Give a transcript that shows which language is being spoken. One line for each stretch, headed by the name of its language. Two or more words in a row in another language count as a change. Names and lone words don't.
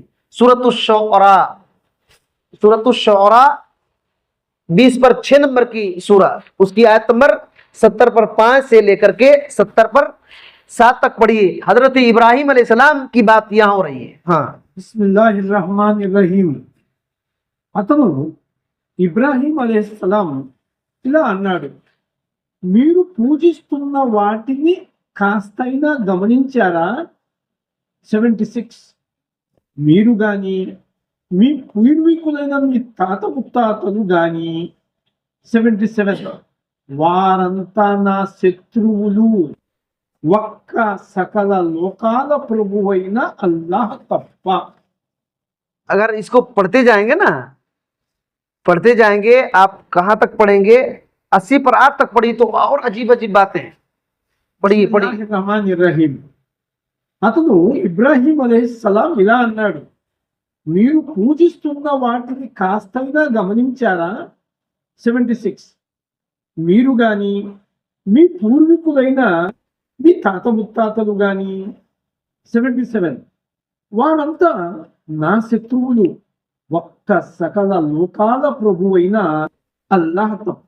Urdu: سورۃ الشعراء، سورۃ الشعراء 20 پر 6 نمبر کی سورہ، اس کی آیت نمبر 70 پر 5 سے لے کر کے 70 پر 7 تک پڑھیے۔ حضرت ابراہیم
Arabic: علیہ السلام
Urdu: کی بات یہاں ہو رہی ہے۔ ہاں،
Arabic: بسم اللہ الرحمن الرحیم.
Telugu: అతను ఇబ్రాహీం అలైహిస్సలాం ఇలా అన్నాడు, మీరు పూజిస్తున్న వాటిని కాస్తైనా గమనించారా? 76. మీరు గాని మీ పూర్వీకులైన మీ తాత ముత్తాతలు గాని 77 వారంతా నా శత్రువులు, ఒక్క సకల లోకాల ప్రభువైన అల్లాహ్ తప్ప.
Urdu: اگر اس کو پڑھتے جائیں گے نا، پڑھتے جائیں گے، آپ کہاں تک پڑھیں گے؟ 80 پر 8 تک پڑھی تو اور عجیب عجیب باتیں ہیں۔ پڑھیے پڑھیے۔
Arabic: رحمان رحيم.
Telugu: అతను ఇబ్రాహీం అలైహిస్సలాం ఇలా అన్నాడు, మీరు పూజిస్తున్న వాటిని కాస్తైనా గమనించారా? 76. మీరు గాని మీ పూర్వీకులైన మీ తాత ముత్తాతలు గాని 77 వారంతా నా శత్రువులు, ఒక్క సకల లోకాల ప్రభువైన అల్లాహ్ తప్ప.